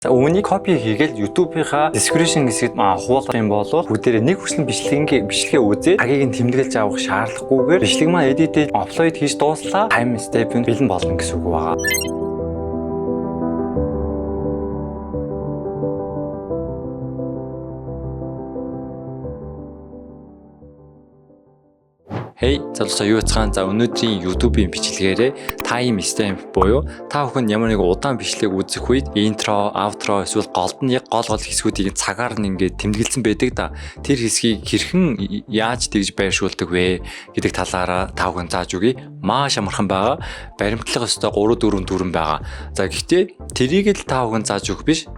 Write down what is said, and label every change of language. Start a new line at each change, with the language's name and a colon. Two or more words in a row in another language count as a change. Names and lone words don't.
Mongolian: Үүнийг копи хийгээл YouTube-ийнхаа description хэсэгт хуулах юм бол бүгдээрээ нэг хүртэл бичлэгээ үзээд хагийг нь тэмдэглэж авах шаардлагагүйгээр бичлэг маань
English: edit upload
Mongolian: хийж дууслаа
English: time step
Mongolian: нь бэлэн болно гэсэн үг байна. Hey, залуусаа юу яцгаан. За өнөөдрийн YouTube-ийн бичлэгээрээ
English: time stamp
Mongolian: буюу та бүхэн ямар нэг удаан бичлэг үзэх үед
English: intro, outro
Mongolian: эсвэл голд нь яг гол хэсгүүдийг цагаар нь ингээд тэмдэглэсэн байдаг да. Тэр хэсгийг хэрхэн яаж тэгж байршуулдаг вэ гэдэг талаараа та бүхэн зааж өгье. Маш амархан байгаа. Баримтлах ёстой 3-4 дүрэн байгаа. За гэхдээ тэрийг л та бүхэн зааж өгөх биш.